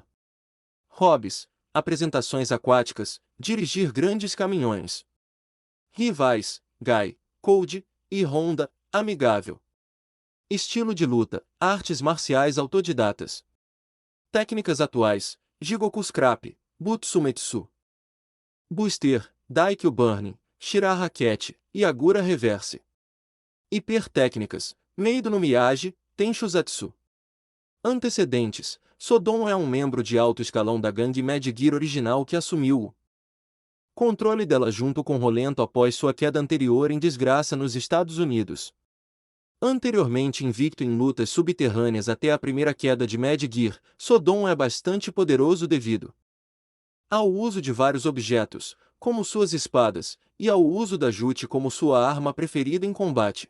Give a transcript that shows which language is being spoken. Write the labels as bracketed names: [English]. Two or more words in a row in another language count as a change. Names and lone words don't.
[Portuguese] Hobbies, apresentações aquáticas, dirigir grandes caminhões. Rivais, Gai, Code e Honda, amigável. Estilo de luta, artes marciais autodidatas. Técnicas atuais, Jigoku Scrap, Butsumetsu, Buster, Daikyo Burning, Shira Raquete, e Agura Reverse. Hipertécnicas, Meido no Miyagi, Tenshuzatsu. Antecedentes, Sodom é um membro de alto escalão da gangue Mad Gear original que assumiu o controle dela junto com Rolento após sua queda anterior em desgraça nos Estados Unidos. Anteriormente invicto em lutas subterrâneas até a primeira queda de Mad Gear, Sodom é bastante poderoso devido ao uso de vários objetos, como suas espadas, e ao uso da Jute como sua arma preferida em combate.